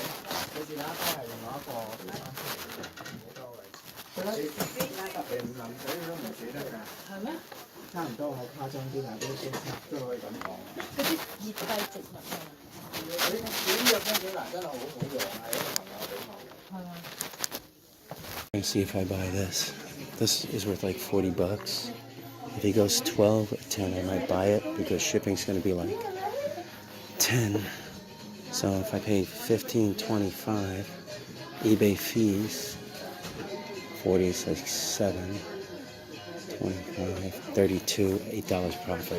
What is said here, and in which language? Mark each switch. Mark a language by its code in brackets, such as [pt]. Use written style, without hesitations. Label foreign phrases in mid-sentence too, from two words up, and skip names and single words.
[yue] 佢試下都係另外一個好多位。佢咧你唔淋水佢都唔死得㗎。係咩？差唔多好誇張啲，但係都可以咁講。嗰啲熱帶植物啊。你呢個風景欄真係好好用，係一個朋友俾我嘅。係啊。 [en] Let me see if I buy this. This is worth like $40. If he goes 12 or 10, I might buy it because shipping's going to be like 10. So if I pay $15.25 eBay fees, 40 is like 7, 25, 32, $8 profit.